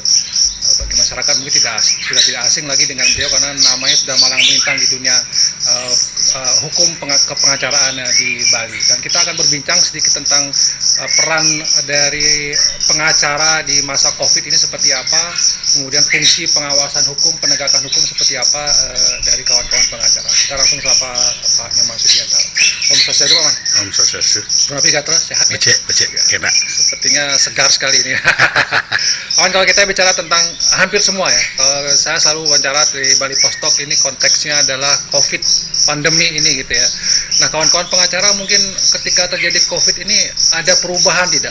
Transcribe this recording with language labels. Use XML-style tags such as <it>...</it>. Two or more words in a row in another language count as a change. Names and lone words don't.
<id>Bagi masyarakat mungkin sudah tidak asing lagi dengan beliau karena namanya sudah malang melintang di dunia hukum kepengacaraan di Bali. Dan kita akan berbincang sedikit tentang peran dari pengacara di masa COVID ini seperti apa, kemudian fungsi pengawasan hukum, penegakan hukum seperti apa dari kawan-kawan pengacara. Kita langsung sapa Pak Nyoman Sudiantara. Om Swastiastu, Pak Man.</id> <ban>Om Swastiastu.</ban> <id>Berapa terus sehat?</id> <ban>Becek, kena.</ban> <id>Sepertinya segar sekali ini. Kawan, kalau kita bicara tentang hampir semua ya, saya selalu wawancara di Bali Post Talk ini konteksnya adalah COVID, pandemi ini gitu ya. Nah, kawan-kawan pengacara mungkin ketika terjadi COVID ini ada perubahan tidak?</id>